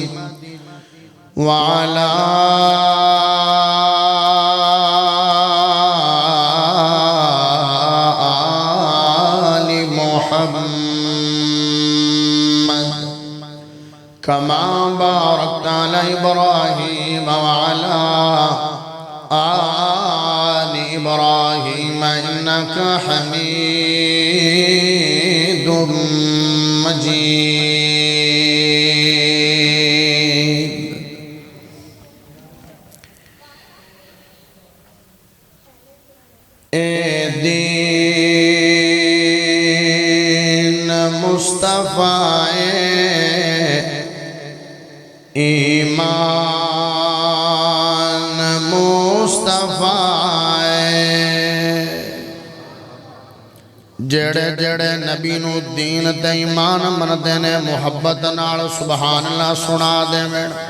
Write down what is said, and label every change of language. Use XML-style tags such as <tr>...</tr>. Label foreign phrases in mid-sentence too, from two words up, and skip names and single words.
<ar>وعلى آل محمد كما باركت على إبراهيم وعلى آل إبراهيم إنك حميد مجيد.</ar> <pa>اے دین مصطفیٰ ایمان مصطفیٰ جڑے جڑے نبی نو دین تے ایمان مندے نے محبت نال</pa> <ar>سبحان اللہ</ar> <pa>سنا دے میں.</pa>